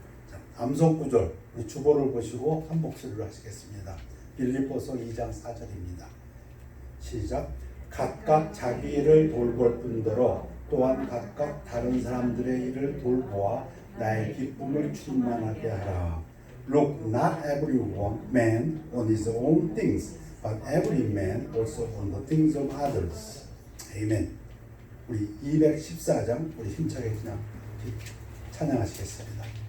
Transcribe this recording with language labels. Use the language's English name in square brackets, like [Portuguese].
[Korean] 자, 암송 구절 우리 주보를 보시고 한 목소리로 하시겠습니다. 빌립보서 2장 4절입니다. 시작. 각각 자기 일을 돌볼 뿐더러 또한 각각 다른 사람들의 일을 돌보아 나의 기쁨을 충만하게 하라. [English] Look, not every man on his own things, but every man also on the things of others. [Korean] 아멘. 우리 214장 우리 힘차게 그냥 찬양하시겠습니다.